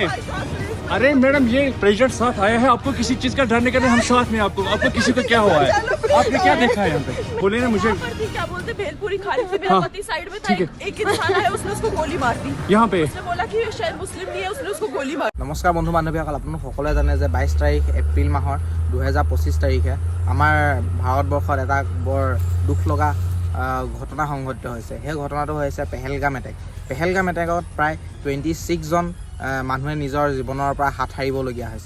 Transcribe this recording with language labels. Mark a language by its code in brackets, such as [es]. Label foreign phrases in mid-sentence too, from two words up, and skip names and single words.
[hi] अरे मैडम ये प्रेसिडेंट साथ आया है, आपको किसी चीज का डर नहीं करना, हम साथ में। आपको किसी को क्या हुआ है, आपने क्या देखा है यहाँ पे, बोले ना मुझे। क्या बोलते भेलपुरी खाली से मेरा पति साइड में था, एक इंसान आया, उसने उसको गोली मार दी यहाँ पे। उसने बोला कि शायद मुस्लिम नहीं है, उसने उसको गोली मार। [as] নমস্কাৰ বন্ধু বান্ধৱীসকল, আপোনালোক সকলোৱে জানে যে 22 তাৰিখ এপ্ৰিল মাহৰ 2025 তাৰিখে আমাৰ ভাৰতবৰ্ষত এটা বৰ দুখ লগা ঘটনা সংঘটিত হৈছে। সেই ঘটনাটো হৈছে পেহেলগাম এটেক। পেহেলগাম এটেকত প্ৰায় 26 জন মানুহে নিজৰ জীৱনৰ পৰা হাত সাৰিবলগীয়া হৈছে।